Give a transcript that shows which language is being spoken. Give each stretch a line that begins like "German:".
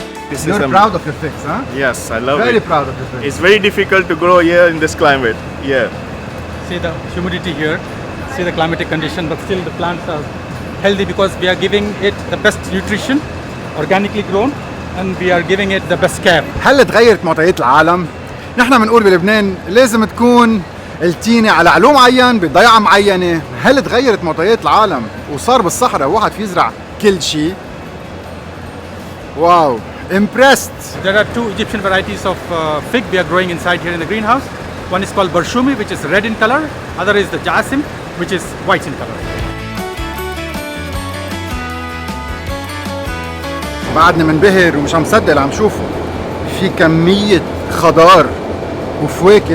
English: You're proud of your figs, huh? Yes, I love Very it. proud of your figs. It's very difficult to grow here in this climate. Yeah. See the humidity here, see the climatic condition, but still the plants are healthy because we are giving it the best nutrition, organically grown, and we are giving it the best care.
Arabic: هل تغيرت معطيات العالم؟ نحن بنقول بلبنان لازم تكون التينة على علو معين بضيعة معينة. هل تغيرت معطيات العالم وصار بالصحراء واحد في يزرع كل شيء؟ واو
English: impressed. There are two Egyptian varieties of fig we are growing inside here in the greenhouse. One is called Barshumi, which is red in color. Other is the Jasim, which is white in color.
Arabic: بعدنا منبهر ومش عم صدق اللي عم شوفه. في كمية خضار وفواكه.